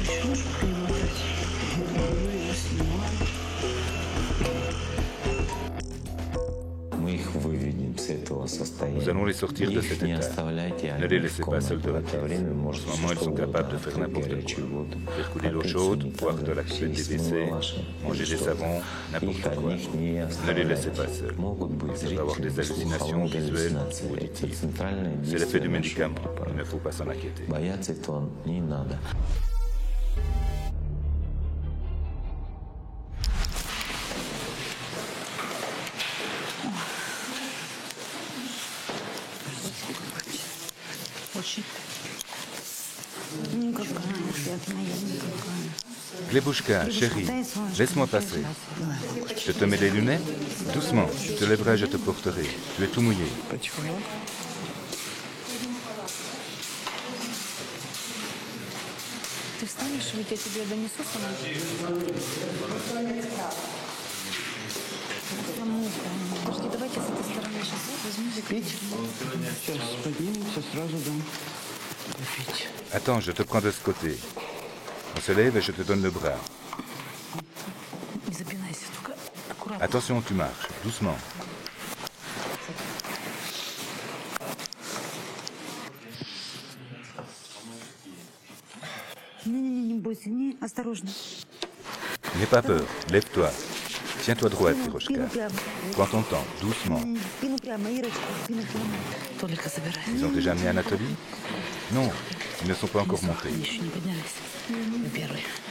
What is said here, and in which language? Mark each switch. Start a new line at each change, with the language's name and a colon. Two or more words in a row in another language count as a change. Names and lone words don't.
Russian: можешь перемотать? Мы их выведем с этого состояния.
French: Nous allons les sortir de
Russian: Их
French: cet
Russian: не
French: état.
Russian: оставляйте
French: Ne les
Russian: одних в
French: laissez pas seuls
Russian: комнате.
French: de
Russian: В
French: la
Russian: это
French: pièce.
Russian: время
French: En
Russian: может
French: ce moment, ils sont capables de faire n'importe quoi. Faire couler l'eau chaude, boire de la coupette des WC, manger des savons, n'importe quoi. Ne les laissez pas seuls. Ils peuvent avoir des hallucinations visuelles ou auditives. C'est l'effet du médicament. Il ne faut pas s'en inquiéter.
Russian: Бояться этого не надо. Очень. Никакая, ответ моя, никакая.
French: Glebouchka, chérie, laisse-moi passer. Je te mets les lunettes? Doucement, tu te lèveras, je te porterai. Tu es tout mouillé.
Russian: Ты встанешь, ведь я тебе донесу сама? Подожди, давайте с этой стороны сейчас возьму. Пить? Сейчас поднимемся, сразу дам попить.
French: Attends, je te prends de ce côté. On se lève et je te donne le bras.
Russian: Не запинайся, только аккуратно.
French: Attention, tu marches, doucement.
Russian: Не бойся, не, осторожно.
French: N'aie pas peur, lève-toi. Tiens-toi droite,
Russian: Спину Pirochka. прямо.
French: Prends ton temps, doucement.
Russian: Спину прямо, Ирочка, спину прямо. Толика забирай.
French: Ils ont déjà amené Anatolie? Non, ils ne sont pas encore montés.
Russian: Они еще не поднялись. Вы первый.